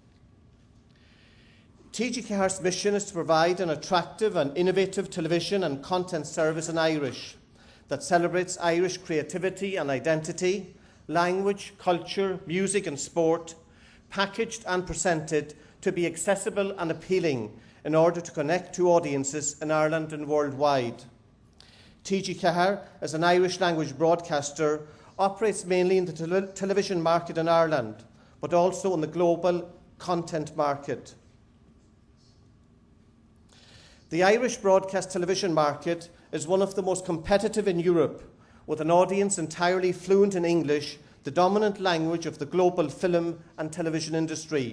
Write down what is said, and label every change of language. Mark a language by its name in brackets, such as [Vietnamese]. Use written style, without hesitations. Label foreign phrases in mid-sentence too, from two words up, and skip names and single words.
[English] TG Cathach's mission is to provide an attractive and innovative television and content service in Irish that celebrates Irish creativity and identity, language, culture, music and sport, packaged and presented to be accessible and appealing in order to connect to audiences in Ireland and worldwide. TG Cathach, as an Irish language broadcaster, operates mainly in the television market in Ireland, but also in the global content market. The Irish broadcast television market is one of the most competitive in Europe, with an audience entirely fluent in English, the dominant language of the global film and television industry.